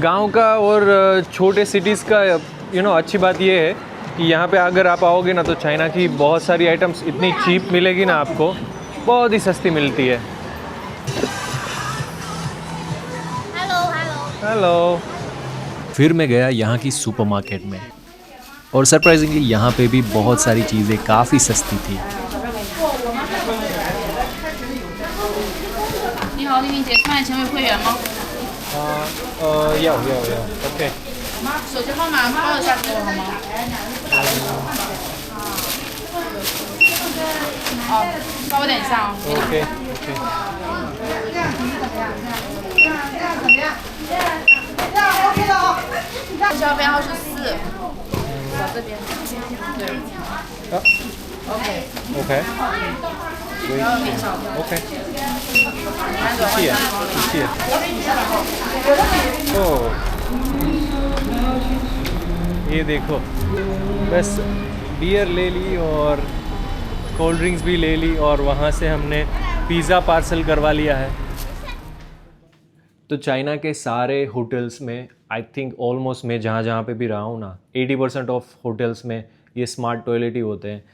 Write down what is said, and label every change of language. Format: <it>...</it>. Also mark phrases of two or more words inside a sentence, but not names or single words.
<hi>गांव का और छोटे सिटीज़ का अच्छी बात ये है कि यहाँ पे अगर आप आओगे ना तो चाइना की बहुत सारी आइटम्स इतनी चीप मिलेगी ना आपको, बहुत ही सस्ती मिलती है। हेलो। फिर मैं गया यहाँ की सुपरमार्केट में और सरप्राइजिंगली यहाँ पे भी बहुत सारी चीज़ें काफ़ी सस्ती थी।</hi> <zh>你好，丽丽姐，看你成为会员吗？要 OK。手机号码报一下给我好吗？哦，稍微等一下啊。 OK。这编号是4，我这边。对。OK。 OK。然后没少。 OK。谢谢。谢谢。</zh> <hi>哦，ये देखो, बस बियर ले ली और</hi> <en>cold drinks</en> <hi>भी ले ली और वहाँ से हमने</hi> <en>pizza parcel</en> <hi>करवा लिया है। तो चाइना के सारे होटल्स में</hi> <en>I think almost</en> <hi>मैं जहाँ जहाँ पे भी रहा हूँ ना 80%</hi> <en>of hotels</en> <hi>में ये</hi> <en>smart toilet</en> <hi>ही होते हैं।</hi>